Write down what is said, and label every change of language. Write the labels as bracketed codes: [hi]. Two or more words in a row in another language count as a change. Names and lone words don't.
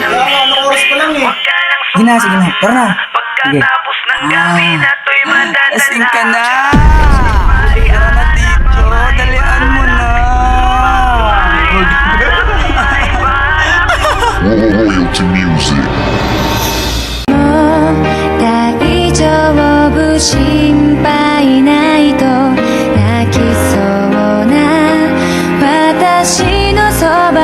[tl] Anong oras pa lang eh? Sige na. Tara na. Sige. Lasing ka na. Tara na dito. Dalian mo na. [en] Royalty music. [ja] 大丈夫心配ないと泣きそうな私のそ